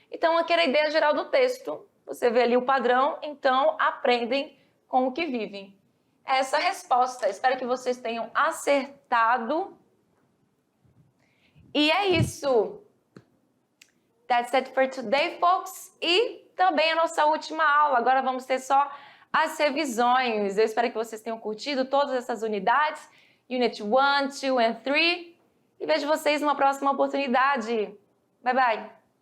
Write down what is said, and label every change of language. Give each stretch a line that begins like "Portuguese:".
Portuguese: Então, aqui era a ideia geral do texto. Você vê ali o padrão, então aprendem com o que vivem. Essa é a resposta. Espero que vocês tenham acertado. E é isso.
English: That's it for today, folks.
Portuguese: E também a nossa última aula. Agora vamos ter só as revisões. Eu espero que vocês tenham curtido todas essas unidades.
English: Unit 1, 2 and 3.
Portuguese: E vejo vocês numa próxima oportunidade.
English: Bye, bye.